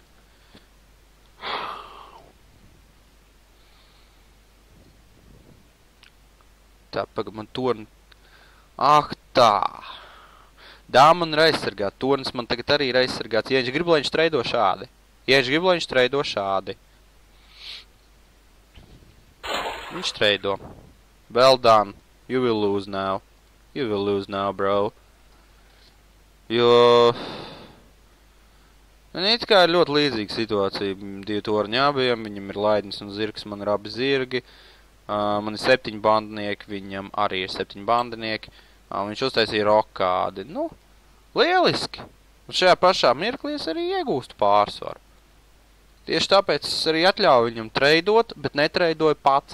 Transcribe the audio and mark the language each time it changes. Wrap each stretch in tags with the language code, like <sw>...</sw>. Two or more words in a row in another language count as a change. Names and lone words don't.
<lv>Tā, pagad man torni. Tā. Dāma man ir aizsargāta. Tornis man tagad arī ir aizsargāts. Ja viņš grib, lai viņš treido šādi. Viņš treido.</lv> <en>Well done. You will lose now, bro.</en> <lv>Jo Man it kā ir ļoti līdzīga situācija. Divi torņi abiem, viņam ir laidnis un zirgs, man ir abi zirgi. Man ir 7 bandinieki, viņam arī ir 7 bandinieki. Viņš uztaisīja rokādi. Nu, lieliski! Un šajā pašā mirklī es arī iegūstu pārsvaru. Tieši tāpēc es arī atļauju viņam treidot, bet netreidoju pats.</lv>